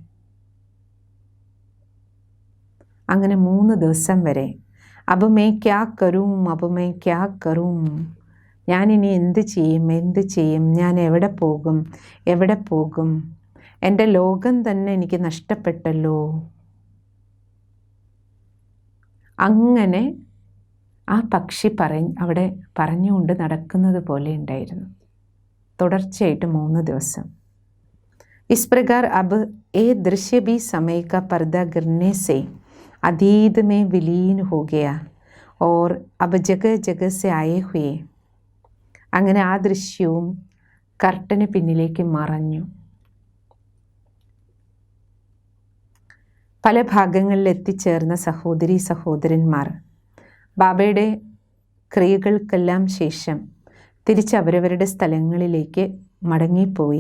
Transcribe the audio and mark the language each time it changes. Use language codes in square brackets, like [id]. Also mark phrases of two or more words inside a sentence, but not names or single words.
[ml] അങ്ങനെ 3 ദിവസം വരെ [hi] अब मैं क्या करूँ, अब मैं क्या करूँ, [ml] ഞാനിനി എന്ത് ചെയ്യും, ഞാൻ എവിടെ പോകും, എൻ്റെ ലോകം തന്നെ എനിക്ക് നഷ്ടപ്പെട്ടല്ലോ. അങ്ങനെ ആ പക്ഷി അവിടെ പറഞ്ഞുകൊണ്ട് നടക്കുന്നത് പോലെ ഉണ്ടായിരുന്നു തുടർച്ചയായിട്ട് 3 ദിവസം. [hi] इस प्रकार अब ये दृश्य भी समय का पर्दा गिरने से अतीत में विलीन हो गया और अब जगह जगह से आए हुए. [ml] അങ്ങനെ ആ ദൃശ്യവും കർട്ടന് പിന്നിലേക്ക് മറഞ്ഞു. പല ഭാഗങ്ങളിൽ എത്തിച്ചേർന്ന സഹോദരീ സഹോദരന്മാർ ബാബയുടെ ക്രിയകൾക്കെല്ലാം ശേഷം തിരിച്ച് അവരവരുടെ സ്ഥലങ്ങളിലേക്ക് മടങ്ങിപ്പോയി.